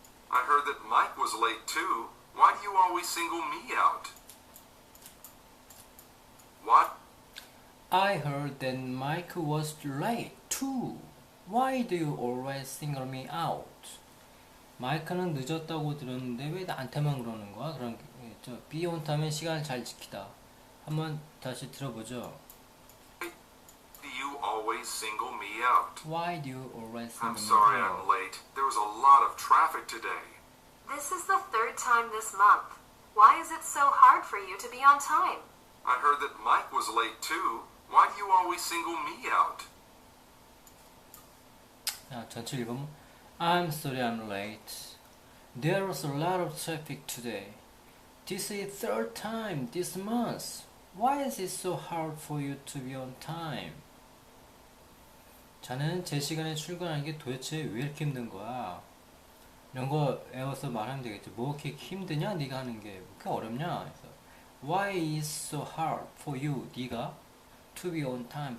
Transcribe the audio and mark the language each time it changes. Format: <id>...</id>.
<en>I heard that Mike was late too. Why do you always single me out? What? I heard that Mike was late too. Why do you always single me out?</en> <ko>마이크는 늦었다고 들었는데 왜 나한테만 그러는 거야? 그런 게 있죠.</ko> <en>be on time</en> <ko>은 시간을 잘 지키다. 한번 다시 들어보죠.</ko> <en>Do you always single me out? Why do you always single I'm me sorry out? I'm late. There was a lot of traffic today. This is the third time this month. Why is it so hard for you to be on time? I heard that Mike was late too. Why do you always single me out?</en> <ko>자, 전체 읽으면</ko> <en>I'm sorry I'm late. There was a lot of traffic today. This is third time this month. Why is it so hard for you to be on time?</en> <ko>자네는 제 시간에 출근하는 게 도대체 왜 이렇게 힘든 거야? 이런 거 외워서 말하면 되겠죠. 뭐 이렇게 힘드냐? 네가 하는 게 뭐 그렇게 어렵냐? 그래서</ko> <en>Why is so hard for you?</en> <ko>네가</ko> <en>to be on time.</en>